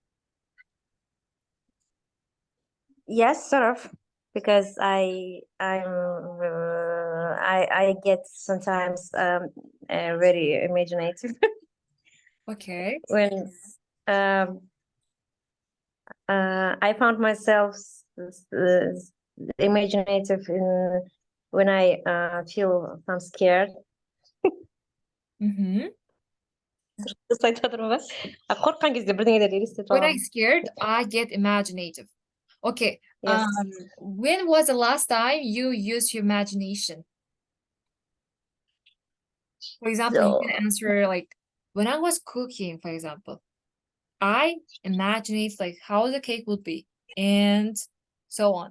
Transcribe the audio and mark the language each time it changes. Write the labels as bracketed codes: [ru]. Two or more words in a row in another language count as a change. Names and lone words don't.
[en] Yes, sort of, because I get sometimes very imaginative Okay. when I found myself imaginative when I feel I'm scared. Mm-hmm. [kk] Қорыққан кезде бірдеңелерді елестетіп [en] When [kk] аламын. [en] I'm scared, I get imaginative. Okay. Yes. When was the last time you used your imagination? For example, you can answer when I was cooking, for example, I imagined how the cake would be and so on.